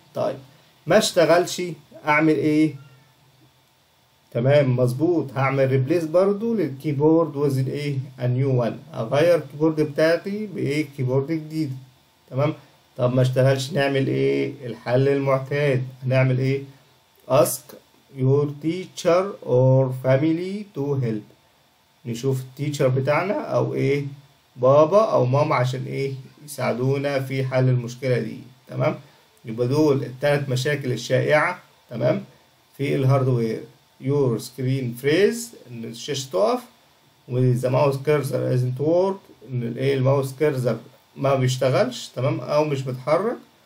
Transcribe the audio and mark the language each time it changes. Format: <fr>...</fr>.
<ar>طيب ما اشتغلش اعمل تمام مظبوط، هعمل</ar> <en>replace</en> <ar>برضو للكيبورد وزن</ar> <en>a new one.</en> <ar>اغير الكيبورد بتاعتي كيبورد جديد. تمام. طب ما اشتغلش نعمل الحل المعتاد. هنعمل</ar> <en>ask your teacher or family to help.</en> <ar>نشوف التيتشر بتاعنا او بابا او ماما عشان يساعدونا في حل المشكلة دي. تمام. يبقى دول الثلاث مشاكل الشائعة. تمام. في الهاردوير.</ar> <en>your screen freeze</en> <ar>ان الشاشة تقف، و</ar> <en>the mouse cursor isn't work</en> <ar>ان الماوس كيرسر ما بيشتغلش. تمام. او مش بتحرك.</ar>